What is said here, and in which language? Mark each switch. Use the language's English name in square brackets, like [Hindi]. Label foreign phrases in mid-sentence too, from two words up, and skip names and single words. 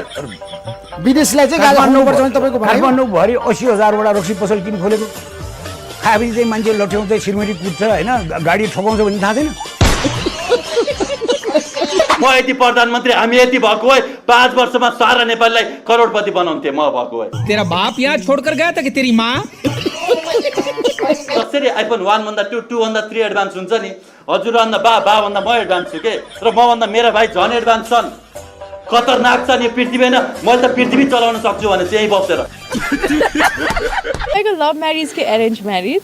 [Nepali] विदेशीलाई चाहिँ गाजा खानुपर्छ भने तपाईँको भनाइ हो? काठमाडौँभरि 80,000 रक्सी पसल किन खोलेको? खाएपछि चाहिँ मान्छे लट्ठ्याउँछ, सिलगढी कुद्छ होइन, गाडी ठोकाउँछ भन्ने थाहा छैन? म यति प्रधानमन्त्री, हामी यति भएको भए 5 वर्षमा सारा नेपाललाई करोडपति बनाउँथे म भएको भए। [Hindi] तेरा बाप यहाँ छोडकर गया था कि तेरी माँ? [Nepali] जसरी आइफोन 1 भन्दा 2, 2 भन्दा 3 एडभान्स हुन्छ नि, हजुर भन्दा बा भन्दा म एडभान्स छु के, र म भन्दा मेरा भाइ झन् एडभान्स छन्। खतरनाक छ नि पृथ्वी होइन, मैले त पृथ्वी चलाउन सक्छु भने चाहिँ बसेर। तपाईँको [English] love marriage [Nepali] कि [English] arrange marriage?